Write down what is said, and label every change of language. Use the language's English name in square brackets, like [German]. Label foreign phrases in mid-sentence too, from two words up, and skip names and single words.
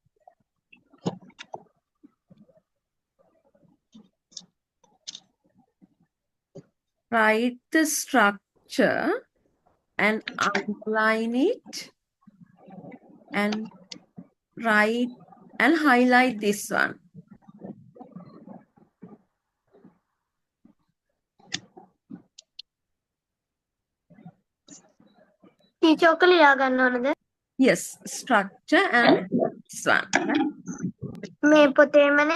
[English] Write the structure and underline it and write and highlight this one. [Sinhala] Teacher ඔක ලියා ගන්න ඕනද? [English] Yes, structure and this one. Right? [Sinhala] මේ පොතේමනේ.